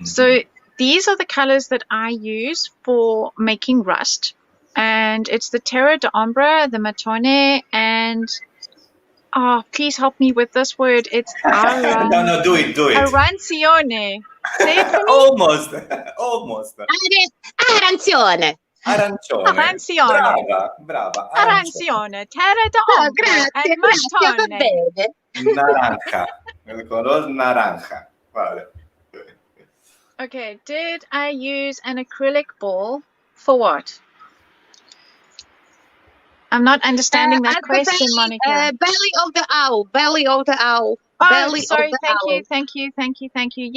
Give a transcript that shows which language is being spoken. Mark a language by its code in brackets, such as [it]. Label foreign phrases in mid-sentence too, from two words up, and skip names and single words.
[en] So these are the colors that I use for making rust. And it's the [it] Terra d'Ombra, [en] the Matone, and please help me with this word. It's no, do it. Arancione. Say it for me. Almost. Arancione. Brava. Arancione, [it] Terra d'Ombra, [en] and Matone. [es] Naranja. El color naranja. Vale. [en] Okay, did I use an acrylic ball for what? I'm not understanding that question, Monica. Belly of the owl. Oh, belly of sorry. the Thank owl. you. Thank you. Thank you. Thank you.